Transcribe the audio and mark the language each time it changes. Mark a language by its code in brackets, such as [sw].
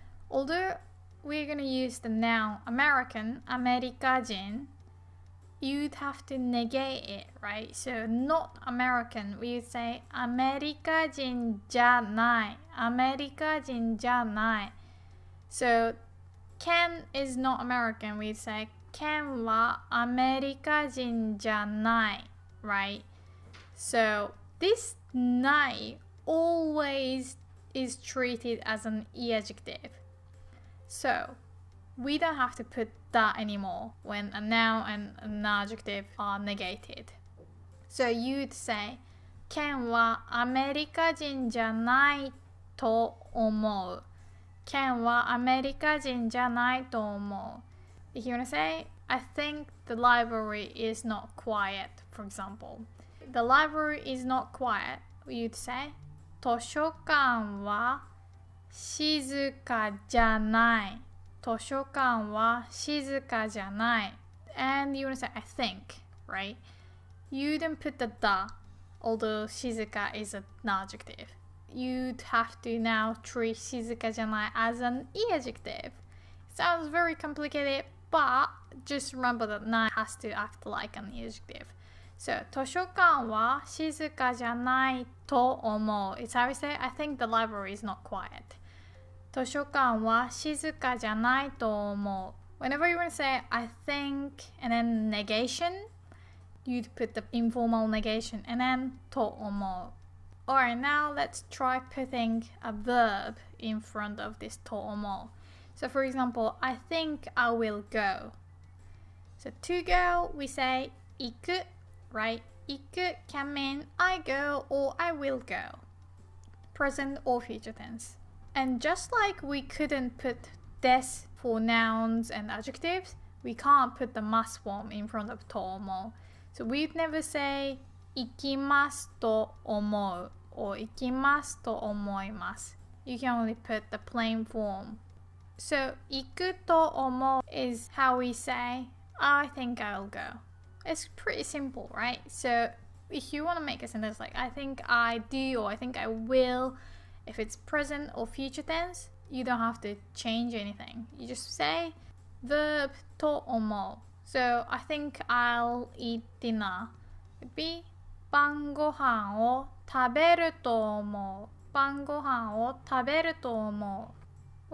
[en] Although we're going to use the noun American, アメリカ人 you'd have to negate it, right? So not American, we would say [ja] アメリカ人じゃないアメリカ人じゃない [en] So Ken is not American, we'd say [ja] Ken はアメリカ人じゃない right? [en] So this ない always is treated as an E adjective. So we don't have to put that anymore when a noun and an adjective are negated. So you'd say [ja] ケンはアメリカ人じゃないと思う。ケンはアメリカ人じゃないと思う。 [en] If you want to say, I think the library is not quiet, for example. The library is not quiet. You'd say, [ja] 図書館は静かじゃない。図書館は静かじゃない。 [en] And you want to say, I think, right? You don't put the da, although 静か is an adjective. You'd have to now treat 静かじゃない as an E adjective. Sounds very complicated, but just remember that ない has to act like an E adjective. So, [ja] 図書館は静かじゃないと思う. [en] It's how we say, I think the library is not quiet. [ja] 図書館は静かじゃないと思う. [en] Whenever you want to say, I think, and then negation, you'd put the informal negation and then と思う. Alright, now let's try putting a verb in front of this と思う. So for example, I think I will go. So to go, we say 行く, right? 行く can mean I go or I will go. Present or future tense. And just like we couldn't put des for nouns and adjectives, we can't put the must form in front of と思う. So we'd never say [ja] 行きますと思う [en] or [ja] 行きますと思います. [en] You can only put the plain form. So [ja] 行くと思う [en] is how we say I think I'll go. It's pretty simple, right? So if you want to make a sentence like I think I do or I think I will, if it's present or future tense, you don't have to change anything. You just say verb と思う. So I think I'll eat dinner would be [ja] 晩ご飯を食べると思う。晩ご飯を食べると思う。